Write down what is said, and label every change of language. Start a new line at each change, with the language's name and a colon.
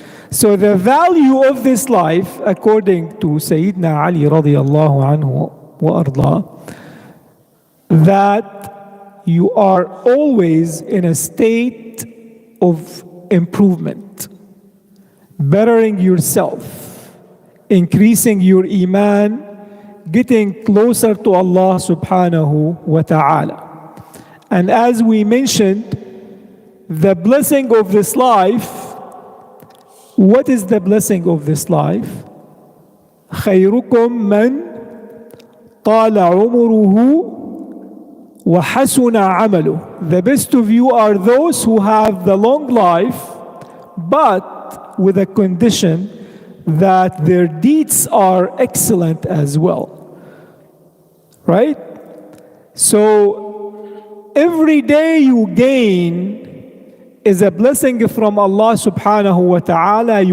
English: So the value of this life, according to Sayyidina Ali radiallahu anhu wa arda, that you are always in a state of improvement, bettering yourself, increasing your iman, getting closer to Allah subhanahu wa ta'ala. And as we mentioned, the blessing of this life, what is the blessing of this life?
Arabic: خيركم من طال عمره وحسن عمله.
English: The best of you are those who have the long life, but with a condition that their deeds are excellent as well. Right? So every day you gain is a blessing from Allah subhanahu wa ta'ala.